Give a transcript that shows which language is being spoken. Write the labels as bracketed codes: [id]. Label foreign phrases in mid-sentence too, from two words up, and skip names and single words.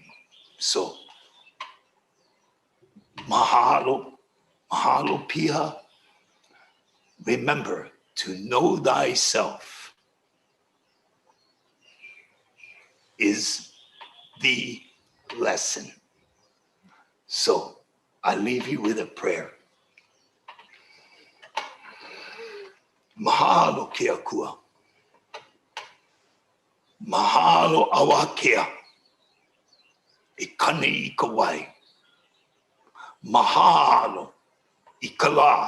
[en] So, [haw] mahalo, mahalo piha. [en] Remember to know thyself is the lesson. So I leave you with a prayer. [haw] Mahalo ke akua. Mahalo awakea. E kane i ka wai. Mahalo i ka la.